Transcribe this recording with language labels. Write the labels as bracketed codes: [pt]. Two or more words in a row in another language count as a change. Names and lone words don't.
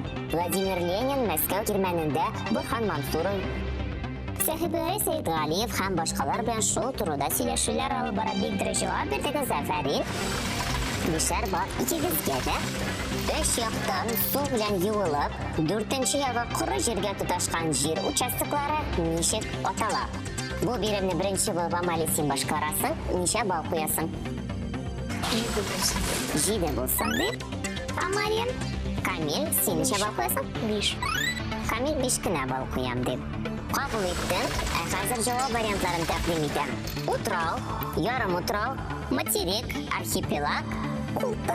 [tt] Владимир Ленин Мәскәү тирмәнендә Бурхан Мансуров, Сәхибә Сәйдгалиев һәм башкалар белән шул турыда сөйләшүләр алып бара. Бик дөрес җавап бирдегез, Афәрин. Бишәр бар икегезгә дә. 3 яктан су белән юылып, 4нче ягы коры җиргә тоташкан җир участоклары ничек атала? [uz] Bu birimni birinchi bo'lib Amaliya sen boshqarasan. Necha ball qo'yasan? 7 bo'lsin deb. Amaliya, Kamil, sen necha ball qo'yasan? 5. Kamil 5 gina ball qo'yam deb. Qabul etdim. Hozir javob variantlarini taqdim etaman. O'trov, yarim o'trov, materik, arxipelag, qultiq.